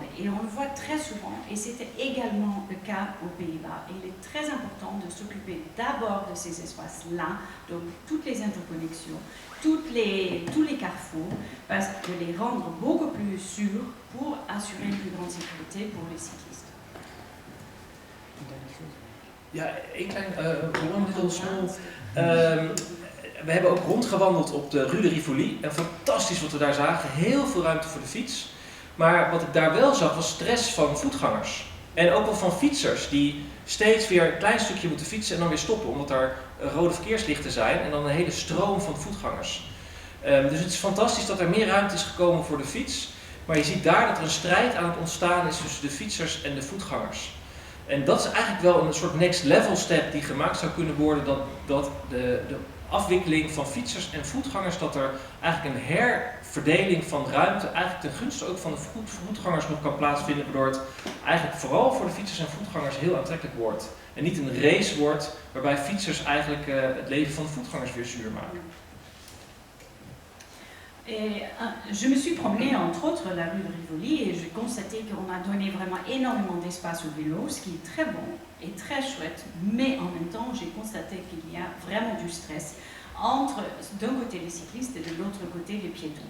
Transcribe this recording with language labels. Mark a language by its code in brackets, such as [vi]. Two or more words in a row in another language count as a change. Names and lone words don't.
[fr] Et on le voit très souvent, et c'était également le cas aux Pays-Bas. Et il est très important de s'occuper d'abord de ces espaces-là, donc toutes les interconnexions, tous les carrefours, parce que les rendre beaucoup plus sûrs pour assurer une plus grande sécurité pour les cyclistes. [nl] Ja, een klein, [en] one little small. [nl] We hebben ook rondgewandeld op de Rue de Rivoli. En fantastisch wat we daar zagen. Heel veel ruimte voor de fiets. Maar wat ik daar wel zag was stress van voetgangers. En ook wel van fietsers die steeds weer een klein stukje moeten fietsen en dan weer stoppen. Omdat er rode verkeerslichten zijn en dan een hele stroom van voetgangers. Dus het is fantastisch dat er meer ruimte is gekomen voor de fiets. Maar je ziet daar dat er een strijd aan het ontstaan is tussen de fietsers en de voetgangers. En dat is eigenlijk wel een soort [en] next level step [nl] die gemaakt zou kunnen worden. Dat de afwikkeling van fietsers en voetgangers, dat er eigenlijk een herverdeling van ruimte eigenlijk ten gunste ook van de voetgangers nog kan plaatsvinden, waardoor het eigenlijk vooral voor de fietsers en voetgangers heel aantrekkelijk wordt. En niet een race wordt waarbij fietsers eigenlijk het leven van de voetgangers weer zuur maken. [fr] Et je me suis promenée entre autres la rue de Rivoli et j'ai constaté qu'on a donné vraiment énormément d'espace au vélo, ce qui est très bon et très chouette, mais en même temps j'ai constaté qu'il y a vraiment du stress entre d'un côté les cyclistes et de l'autre côté les piétons.